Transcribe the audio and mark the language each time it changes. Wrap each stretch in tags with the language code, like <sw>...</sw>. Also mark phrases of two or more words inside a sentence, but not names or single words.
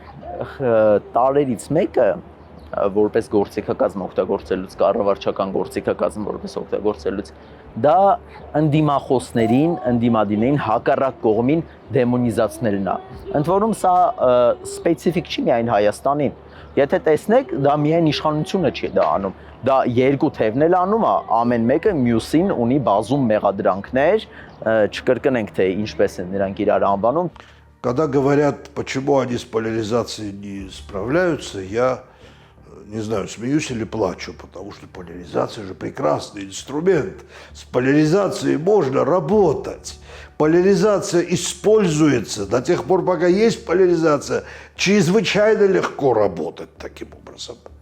<hy>տարերից մեկը, որպես գործիքակազմ օգտագործելուց, կառավարչական գործիքակազմ որպես օգտագործելուց, դա ընդդիմախոսներին, ընդդիմադիրներին հակառակ կողմին դեմոնիզացնելն է։ Ընդ որում սա սպეციფიկ չի միայն Հայաստանին։ Եթե տեսնեք, դա միայն իշխանությունը չի դա անում։ Դա երկու թևն էլ անում է, ամեն մեկը մյուսին ունի բազում մեղադրանքներ, չկրկնենք թե ինչպես են նրանք իրար անվանում։</hy> <ru>Когда говорят, почему они с поляризацией не справляются, я не знаю, смеюсь или плачу, потому что поляризация же прекрасный инструмент. С поляризацией можно работать. Поляризация используется до тех пор, пока есть поляризация, чрезвычайно легко работать таким образом.</ru>